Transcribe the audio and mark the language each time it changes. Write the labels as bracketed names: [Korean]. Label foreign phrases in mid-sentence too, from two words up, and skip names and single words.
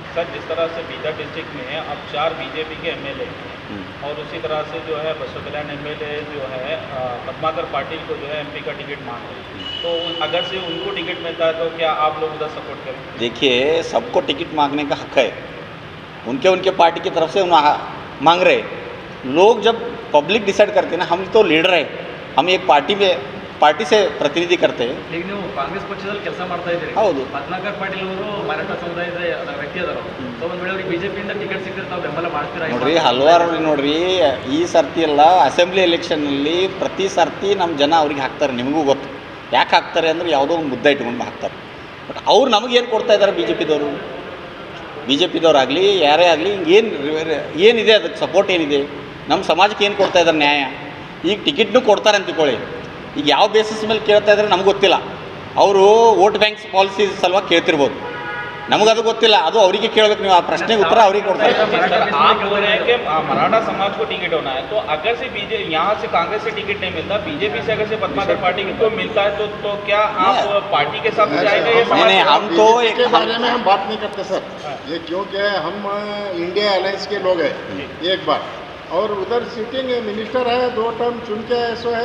[Hindi] सर जिस तरह से बीदर डिस्ट्रिक्ट में अब 4 बीजेपी के एमएलए हैं और उसी तरह से जो है बसव कल्याण एमएलए जो है पद्माकर पाटिल को जो है एमपी का टिकट मांग रहे हैं, तो अगर से उनको टिकट मिलता है तो क्या आप लोग उधर सपोर्ट करें? देखिए, सबको टिकट मांगने का हक है, उनके पार्टी की तरफ से मांग रहे। लोग जब [English] public decide [Hindi] करते हैं ना, हम तो लीडर है, हम एक पार्टी से प्रतिनिधि करते हैं। [Kannada] ಈಗ ನೀವು ಕಾಂಗ್ರೆಸ್ ಪಕ್ಷದಲ್ಲಿ ಕೆಲಸ ಮಾಡ್ತಾ ಇದ್ದೀರಿ. ಹೌದು. ಪದ್ಮಾಕರ್ ಪಾಟೀಲ್ ಅವರು ಮರಾಠ ಸಮುದಾಯದ ವ್ಯಕ್ತಿ ಅದಾರ. ಸೊ ಒಂದು ವೇಳೆ ಅವ್ರಿಗೆ ಬಿಜೆಪಿಯಿಂದ ಟಿಕೆಟ್ ಸಿಕ್ಕಿದ್ರೆ ತಾವು ಬೆಂಬಲ ಮಾಡ್ತೀರಾ? ನೋಡ್ರಿ, ಹಲವಾರು ನೋಡ್ರಿ, ಈ ಸರ್ತಿ ಎಲ್ಲ [English] assembly election [Kannada] ಪ್ರತಿ ಸರ್ತಿ ನಮ್ಮ ಜನ ಅವ್ರಿಗೆ ಹಾಕ್ತಾರೆ. ನಿಮಗೂ ಗೊತ್ತು ಯಾಕೆ ಹಾಕ್ತಾರೆ ಅಂದರೆ ಯಾವುದೋ ಒಂದು ಮುದ್ದೆ ಇಟ್ಕೊಂಡು ಹಾಕ್ತಾರೆ. ಬಟ್ ಅವ್ರು ನಮಗೇನು ಕೊಡ್ತಾ ಇದ್ದಾರೆ ಬಿ ಜೆ ಪಿದವರಾಗಲಿ ಯಾರೇ ಆಗಲಿ ಏನಿದೆ ಅದಕ್ಕೆ ಸಪೋರ್ಟ್ ಏನಿದೆ, ನಮ್ಮ ಸಮಾಜಕ್ಕೆ ಏನು ಕೊಡ್ತಾ ಇದ್ದಾರೆ ನ್ಯಾಯ? ಈಗ ಟಿಕೆಟ್ನು ಕೊಡ್ತಾರೆ ಅಂತ ತಿಳ್ಕೊಳ್ಳಿ, ಈಗ ಯಾವ ಬೇಸಿಸ್ ಮೇಲೆ ಕೇಳ್ತಾ ಇದ್ದಾರೆ ನಮ್ಗೆ ಗೊತ್ತಿಲ್ಲ. ಅವರು [English] vote bank policy [Kannada] ಸಲುವಾಗಿ ಕೇಳ್ತಿರ್ಬೋದು, ನಮಗದು ಗೊತ್ತಿಲ್ಲ. ಅದು ಅವರಿಗೆ ಕೇಳಬೇಕು, ನೀವು ಆ ಪ್ರಶ್ನೆಗೆ उत्तर ಅವರಿಗೆ ಕೊಡ್ತಾರೆ. [Hindi] आप बोल रहे हैं कि मराठा समाज को टिकट होना है, तो अगर से यहाँ से कांग्रेस से टिकट नहीं मिलता, बीजेपी से अगर से पद्माकर पाटिल को मिलता है तो क्या आप पार्टी के साथ जाएंगे? नहीं, हम तो के बारे में हम बात नहीं करते सर, ये क्योंकि हम इंडिया अलायंस के लोग हैं एक बार, और उधर [English] sitting minister [Hindi] है, 2 टर्म चुन के ऐसा है.